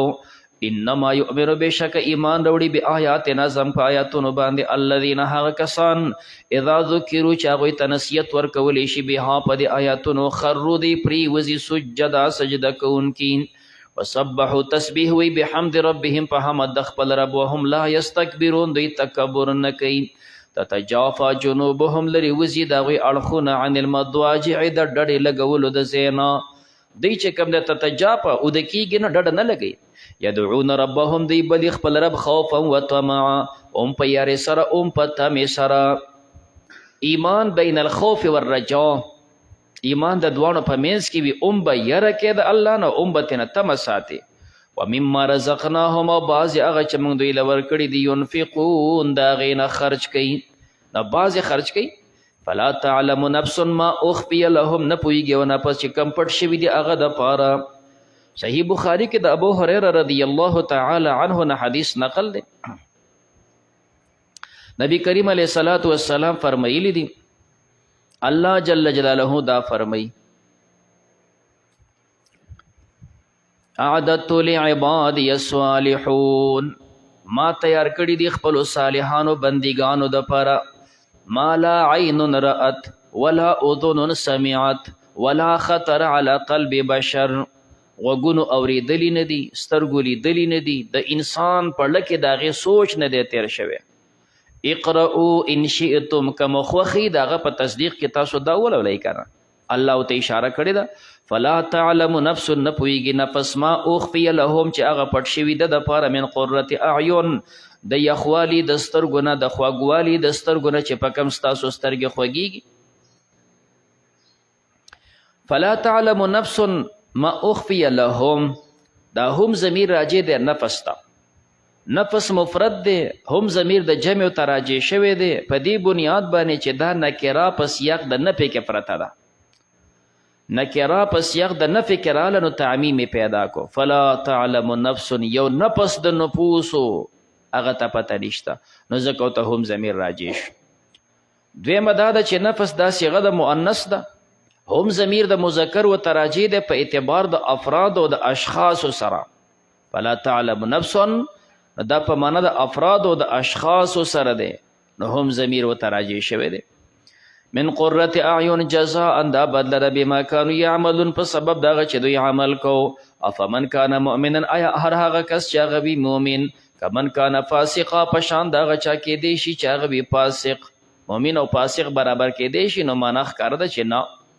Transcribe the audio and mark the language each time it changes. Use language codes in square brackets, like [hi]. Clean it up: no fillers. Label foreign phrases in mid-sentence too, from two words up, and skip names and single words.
[ar] انما یؤمنو، [ps] بېشکه ایمان راوړي [ar] به آیاتنا [ps] زم په آیاتونو باندې الذین هغه کسان [ar] اذا ذکروا [ps] چې هغوی ته نصیحت ورکولی شي بها په دې آیاتونو خرو دی پریوځي سجدا سجده کوونکي. وسبحوا تسبیح وی [ar] بحمد ربهم [ps] په حمد د خپل رب، [ar] وهم لا یستکبرون [ps] دوی تکبر نه کوي. [ar] تتجافا جنوبهم [ps] لري وزي د هغوی اړخونه [ar] عن المضاجع [ps] د ډډې لګولو د ځاینا، دوی چې کوم د تتجافا اوده کېږي نه ډډه نه لګوي. [ar] یدعون ربهم [ps] دوی بلي خپل رب [ar] خوفا وطمعا، [ps] ام په یارې سره ام په تمې سره. [ar] ایمان بین الخوف والرجا، [ps] ایمان د دواړو په منځ کې وي، ام به یره کې د الله نه، ام به ترنه تمه ساتي. [ar] ومما رزقناهم، [ps] او بعضې هغه چې موږ دوی له ورکړي دي ینفقون د هغې نه خرج کوي، نه بعضې خرج کوي. [ar] فلا تعلم نفس ما اخفي لهم، [ps] نه پوهېږي او نفس چې کم پټ شوي دي هغه دپاره. صحیح بخاري کې د ابو هریره [ar] رضی الله تعالی عنه [ps] نه حدیث نقل دی. نبی کریم [ar] علیه الصلاة والسلام [ps] فرمایلی دي، [ar] الله جل جلاله [ps] دا فرمای اعددت [ar] لعبادی الصالحون، [ps] ما تیار کړي دي خپل صالحانو بندګانو د پاره، [ar] ما لا عین رأت ولا اذن سمعت ولا خطر على قلب بشر، [ps] وګونو اوریدلی نه دي، سترګو لیدلی نه دي، د انسان په لکه داغه سوچ نه دی تیر شوی. [ar] اقرأوا ان شئتم، [ps] کما خوخی داغه په تصدیق کې تاسو دا ولولئ کنه. الله ته اشاره کړې ده [ar] فلا تعلم نفس، [ps] نه پوهېږي نفس [ar] ما اخفي لهم [ps] چې هغه پټ شوي ده دپاره [ar] من قرة اعین، [ps] د یخوالي د سترګو نه، د خوږوالي د سترګو نه چې په کوم ستاسو سترګې خوږېږي. [ar] فلا تعلم نفس ما اخفي لهم، [ps] دا هم ضمیر راجع دی نفس ته، نفس مفرد دی، هم ضمیر د جمع ته راجع شوی دی په دې بنیاد باندې چې دا نکره په سیاق د نفي کې پرته ده. نکره په سیاق د نفي کې راله نو تعمیم پیدا کو. [ar] فلا تعلم نفس، [ps] یو نفس د نفوسو هغه ته پته نشته، نو ځکه ته هم ضمیر راجع شو. دویمه دا ده چې نفس دا صیغه د مؤنث ده، هم ضمیر د مذکر و تراجع ده په اعتبار د افراد او د اشخاصو سره. [ar] فلا تعلم نفس [ps] دا په معنا د افراد او د اشخاصو سره دی، نو هم ضمیر و تراجع شوی دی. [ar] من قرة اعین جزاء، [ps] دا بدله [ar] بما کانوا یعملون، [ps] په سبب دغه چې دوی عمل کو. [ar] افمن کان مؤمنا، [ps] آیا هر هغه کس چې هغه وي مؤمن، [ar] کمن کان فاسقا، [ps] په شان د هغه چا کیدی شي چې هغه وي فاسق. مؤمن او فاسق برابر کیدی شي، نو معنا ښکاره ده چې نه.